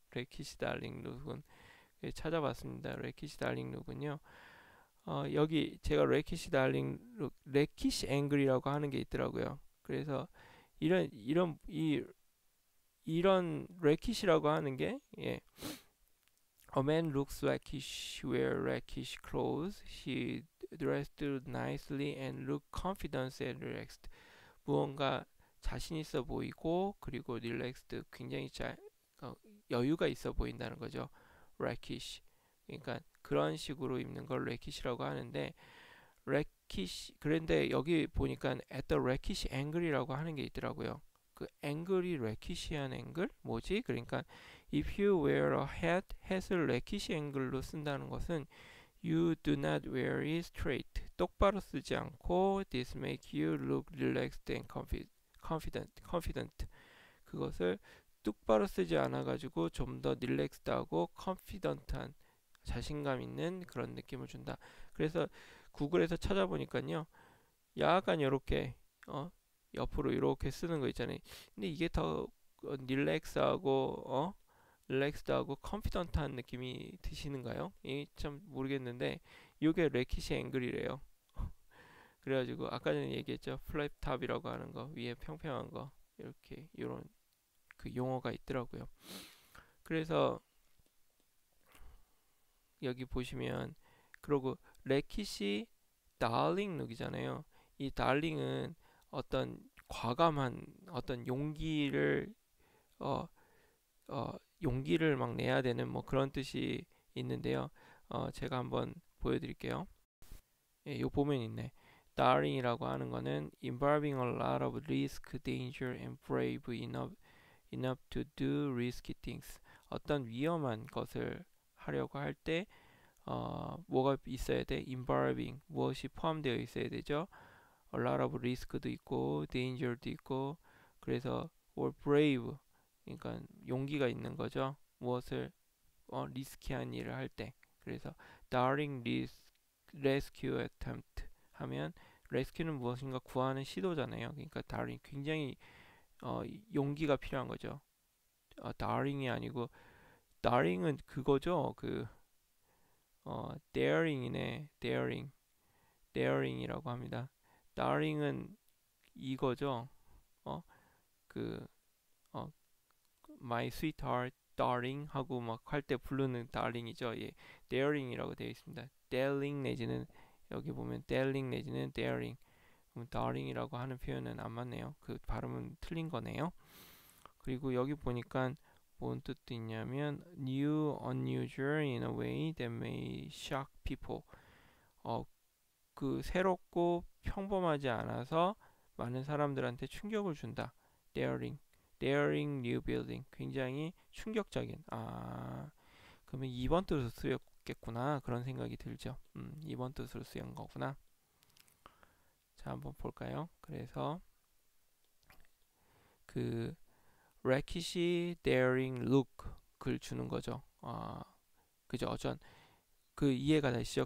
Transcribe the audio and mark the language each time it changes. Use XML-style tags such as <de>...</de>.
<ko>레키시 다링 룩은 찾아봤습니다. 레키시 다링 룩은요. 여기 제가 레키시 다링 룩, 레키시 앵글이라고 하는 게 있더라고요. 그래서 이런 레키시라고 하는 게 예.</ko> <en>A man looks like he wear rakish clothes. He dressed nicely and looked confident and relaxed.</en> <ko>무언가 자신 있어 보이고 그리고 relaxed 굉장히 여유가 있어 보인다는 거죠.</ko> <en>rakish.</en> <ko>그러니까 그런 식으로 입는 걸 rackish라고 하는데 rakish 그런데 여기 보니까</ko> <en>at the rakish angle</en> <ko>이라고 하는 게 있더라고요. 그 앵글이 rackish한 앵글? 뭐지?</ko> <en>그러니까 if you wear a hat,</en> <ko>hat을 rakish 앵글로 쓴다는 것은</ko> <en>you do not wear it straight.</en> <ko>똑바로 쓰지 않고</ko> <en>this make you look relaxed and confident.</en> <ko>그것을 똑바로 쓰지 않아 가지고 좀 더 릴렉스드하고 confident한 자신감 있는 그런 느낌을 준다. 그래서 구글에서 찾아보니까요. 약간 이렇게 옆으로 이렇게 쓰는 거 있잖아요. 근데 이게 더 릴렉스드하고 컨피던트한 느낌이 드시는가요? 참 모르겠는데 이게 레키시 앵글이래요. 그래가지고 아까 전에 얘기했죠. 플랫탑이라고 하는 거 위에 평평한 거 이렇게 이런 그 용어가 있더라고요. 그래서 여기 보시면 그리고 레키시 달링 룩이잖아요. 이 달링은 어떤 과감한 어떤 용기를 막 내야 되는 뭐 그런 뜻이 있는데요. 제가 한번 보여드릴게요. 예, 요 보면 있네. Daring이라고 하는 거는</ko> <en>involving a lot of risk, danger, and brave enough to do risky things.</en> <ko>어떤 위험한 것을 하려고 할 때 뭐가 있어야 돼? involving 무엇이 포함되어 있어야 되죠?</ko> <en>a lot of risk</en> <ko>도 있고 danger도 있고 그래서 or brave 그러니까 용기가 있는 거죠. 무엇을 리스키한 일을 할 때. 그래서 daring rescue attempt 하면 rescue는 무엇인가 구하는 시도잖아요. 그러니까 daring 굉장히 용기가 필요한 거죠. daring이 아니고 daring은 그거죠. daring이네. daring이라고 합니다. daring은 이거죠. 그</ko> <en>my sweetheart</en> <ko>darling 하고 막 할 때 부르는 darling이죠. 예, daring이라고 되어 있습니다. darling 내지는 여기 보면 darling 내지는 daring. 그럼 darling이라고 하는 표현은 안 맞네요. 그 발음은 틀린 거네요. 그리고 여기 보니까 뭔 뜻도 있냐면</ko> <en>new, unusual in a way that may shock people.</en> <ko>그 새롭고 평범하지 않아서 많은 사람들한테 충격을 준다.</ko> <en>daring, daring new building.</en> <ko>굉장히 충격적인. 그러면 2번 뜻으로 쓰였겠구나. 그런 생각이 들죠. 2번 뜻으로 쓰인 거구나. 자, 한번 볼까요? 그래서 그 rakish, daring look을 주는 거죠. 그죠? 그 이해가 되시죠?</ko>